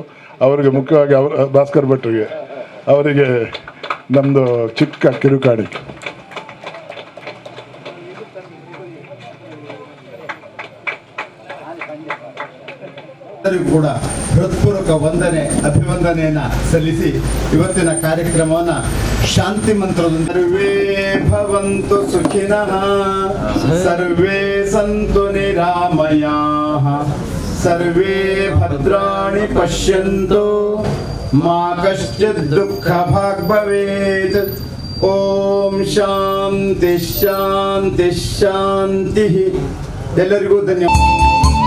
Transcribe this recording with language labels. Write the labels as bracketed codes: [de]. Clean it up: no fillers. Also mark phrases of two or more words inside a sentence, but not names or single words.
[kn] ಅವರಿಗೆ ಮುಖ್ಯವಾಗಿ ಭಾಸ್ಕರ್ ಭಟ್ರಿಗೆ ಅವರಿಗೆ ನಮ್ಮದು ಚಿಕ್ಕ ಕಿರುಕಾಣಿಕೆ. ಕೂಡ ಹೃತ್ಪೂರ್ವಕ ಅಭಿವಂದನೆಯನ್ನು ಸಲ್ಲಿಸಿ ಇವತ್ತಿನ ಕಾರ್ಯಕ್ರಮವನ್ನು ಶಾಂತಿ ಮಂತ್ರದೊಂದಿಗೆ [sa] ಸರ್ವೇ ಭವಂತು ಸುಖಿನಃ ಸರ್ವೇ ಸಂತು ನಿರಾಮಯಾಃ ಸರ್ವೇ ಭದ್ರಾಣಿ ಪಶ್ಯಂತು ಮಾ ಕಶ್ಚಿತ್ ದುಃಖ ಭಾಗ್ ಭವೇತ್. ಓಂ ಶಾಂತಿ ಶಾಂತಿ ಶಾಂತಿ. [kn] ಎಲ್ಲರಿಗೂ ಧನ್ಯವಾದ.